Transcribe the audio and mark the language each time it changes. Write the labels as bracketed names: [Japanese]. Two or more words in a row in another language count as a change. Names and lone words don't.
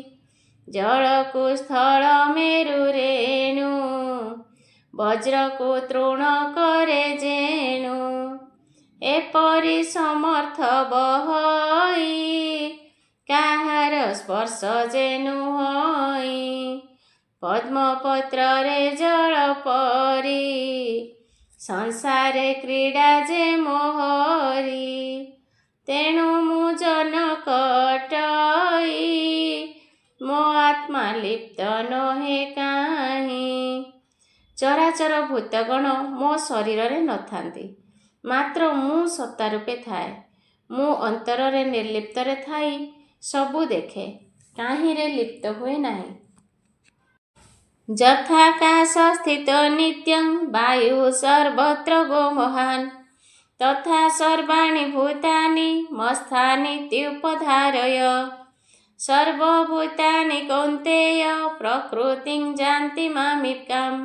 [Odia] ଜଳକୁ ସ୍ଥଳ ମେରୁ ରେଣୁ ବଜ୍ରକୁ ତୃଣ କରେ ଯେଣୁ। ଏପରି ସମର୍ଥ ବହଇ କାହାର ସ୍ପର୍ଶ ଯେଣୁ ହଇ। ପଦ୍ମପତ୍ର ରେ ଜଳ ପରି ସଂସାରେ କ୍ରୀଡ଼ା ଯେ ମୋହରି। ତେଣୁ ମୁଁ ଜନ କଟଇ ମୋ ଆତ୍ମା ଲିପ୍ତ ନହେ କାହିଁ। ଚରାଚର ଭୂତଗଣ ମୋ ଶରୀର ରେ ନଥାନ୍ତି, ମାତ୍ର ମୁଁ ସତ୍ତା ରୂପେ ଥାଏ। ମୁଁ ଅନ୍ତର ରେ ନିର୍ଲିପ୍ତ ରେ ଥାଇ ସବୁ ଦେଖେ, କାହିଁ ରେ ଲିପ୍ତ ହୁଏ ନାହିଁ। [Sanskrit] यथाकाश स्थित नित्यं वायु सर्वत्र गो महान्। तथा सर्वाणि भूतानि मत्स्थानीत्युपधारय। सर्वभूतानि कौन्तेय प्रकृतिं यान्ति मामिकाम्।